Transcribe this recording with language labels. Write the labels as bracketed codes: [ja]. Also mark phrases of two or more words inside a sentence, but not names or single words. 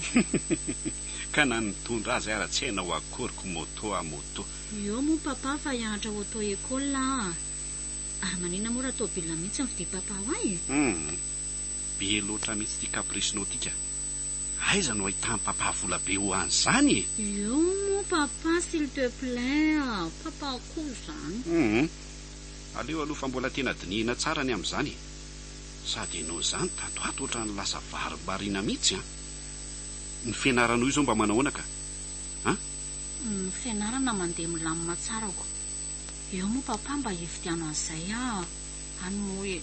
[mg] Ka na nitondra azy ara-tsaina ho akoriko moto a moto. Io moa papa fa hianatra auto-école ary manina mora tôbila mihitsy ny vidi papa ho ay. Be loatra mihitsy tia kaprisinao tika. Aiza no ahitany papa vola be ho an'izany e. Io moa papa [fr] s'il te plaît. [mg] Papa koa zany. Aleo aloha fa mbola tena dinihina tsara ny amin'izany. Sady ianao izany tatoato ohatrany lasa varibarina mihitsy a. Ny fianaranao io zao mba manahoana ka? Ny fianarana mandeha milamina tsarako. Eo moa papa mba hividiano an'izay any moa e.